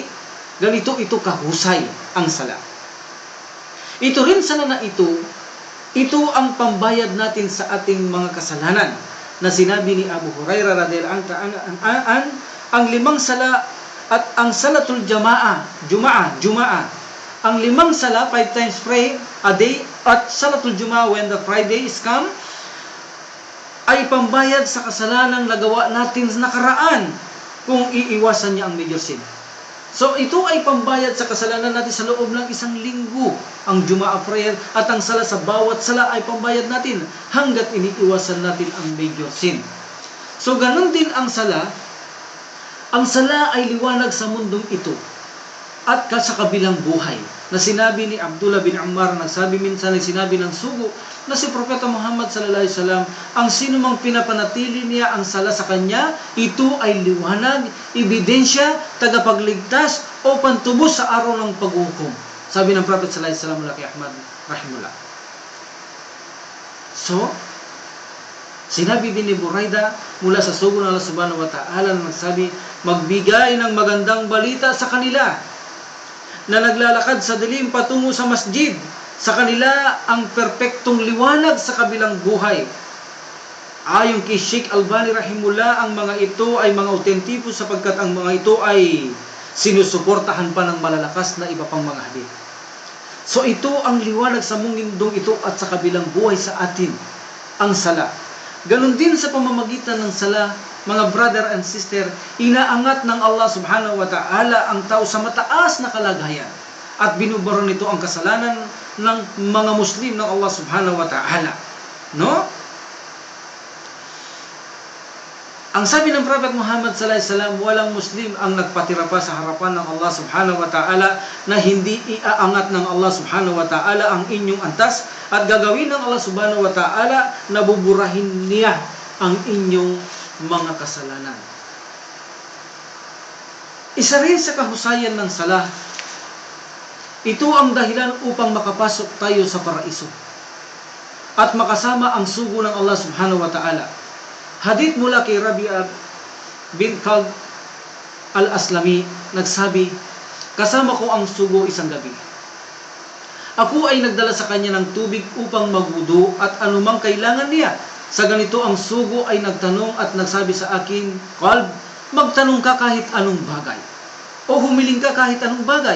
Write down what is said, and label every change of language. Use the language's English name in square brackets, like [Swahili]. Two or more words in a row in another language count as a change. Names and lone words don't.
[Filipino] Ganito ito kahusay ang sala. Ito rin sala na ito ang pambayad natin sa ating mga kasalanan. Na sinabi ni Abu Hurairah [Arabic] رضي الله عنه, [Filipino] ang 5 sala at ang [Arabic] صلاة الجمعة. [Filipino] Ang 5 sala, [English] 5 times pray a day, at [Arabic] صلاة الجمعة [English] when the Friday is come, [Filipino] ay pambayad sa kasalanang nagawa natin sa nakaraan kung iiwasan niya ang [English] major sin. [Filipino] So ito ay pambayad sa kasalanan natin sa loob ng 1 linggo. Ang Jumaa prayer at ang sala sa bawat sala ay pambayad natin hanggat iniiwasan natin ang [English] major sin. [Filipino] So ganun din ang sala. Ang sala ay liwanag sa mundong ito at sa kabilang buhay. Na sinabi ni Abdullah bin Ammar, sinabi ng sugo na si Propeta Muhammad [Arabic] صلى الله عليه وسلم, [Filipino] ang sino mang pinapanatili niya ang sala sa kanya, ito ay liwanag, ebidensya, tagapagligtas o pantubos sa araw ng paghukom. Sabi ng Prophet [Arabic] صلى الله عليه وسلم [Filipino] kay Ahmad rahimullah. So, sinabi din ni Buraida mula sa sugo ng Allah [Arabic] سبحانه وتعالى [Filipino] na nagsabi, magbigay ng magandang balita sa kanila na naglalakad sa dilim patungo sa masjid. Sa kanila ang perpektong liwanag sa kabilang buhay. Ayon kay Sheikh Albani rahimullah, ang mga ito ay mga autentiko sapagkat ang mga ito ay sinusuportahan pa ng malalakas na iba pang mga hadith. So ito ang liwanag sa mundong ito at sa kabilang buhay sa atin, ang sala. Ganon din sa pamamagitan ng sala, mga [English] brother and sister, [Filipino] inaangat ng Allah [Arabic] سبحانه وتعالى [Filipino] ang tao sa mataas na kalagayan at binubura nito ang kasalanan ng mga Muslim ng Allah [Arabic] سبحانه وتعالى. [Filipino] No? Ang sabi ng Prophet Muhammad [Arabic] صلى الله عليه وسلم, [Filipino] walang Muslim ang nagpatira pa sa harapan ng Allah [Arabic] سبحانه وتعالى [Filipino] na hindi iaangat ng Allah [Arabic] سبحانه وتعالى [Filipino] ang inyong antas at gagawin ng Allah subhanahu wa ta'ala na buburahin niya ang inyong mga kasalanan. Isa rin sa kahusayan ng sala, ito ang dahilan upang makapasok tayo sa paraiso at makasama ang sugo ng Allah [Arabic] سبحانه وتعالى. [Filipino] Hadith mula kay Rabi'a bin Ka'b al-Aslami, nagsabi, kasama ko ang sugo isang gabi. Ako ay nagdala sa kanya ng tubig upang magwudu at anumang kailangan niya. Sa ganito ang sugo ay nagtanong at nagsabi sa akin, Kalb, magtanong ka kahit anong bagay o humiling ka kahit anong bagay.